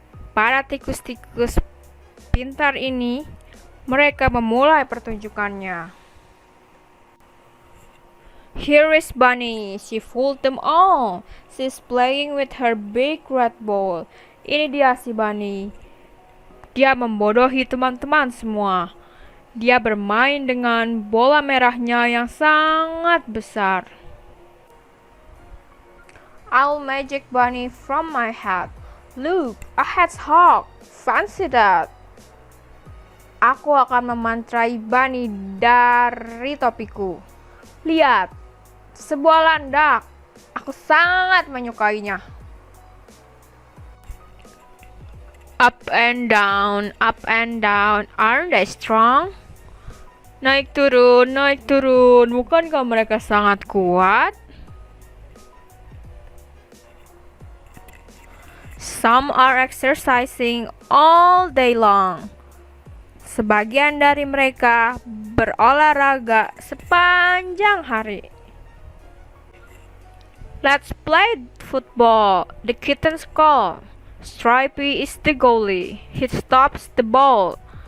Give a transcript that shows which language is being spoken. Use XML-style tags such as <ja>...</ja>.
<id>Para tikus-tikus pintar ini, mereka memulai pertunjukannya.</id> <en>Here is Bunny. She fooled them all. She's playing with her big red ball.</en> <id>Ini dia si Bunny. Dia membodohi teman-teman semua. Dia bermain dengan bola merahnya yang sangat besar.</id> <en>I'll magic Bunny from my hat. Look, a hedgehog. Fancy that.</en> <id>Aku akan memantrai Bunny dari topiku. Lihat, sebuah landak. Aku sangat menyukainya.</id> <en>Up and down, aren't they strong?</en> <id>Naik turun, bukankah mereka sangat kuat?</id> <en>Some are exercising all day long.</en> <id>Sebagian dari mereka berolahraga sepanjang hari.</id> <en>Let's play football. The kittens call. Stripey is the goalie. He stops the ball.</en>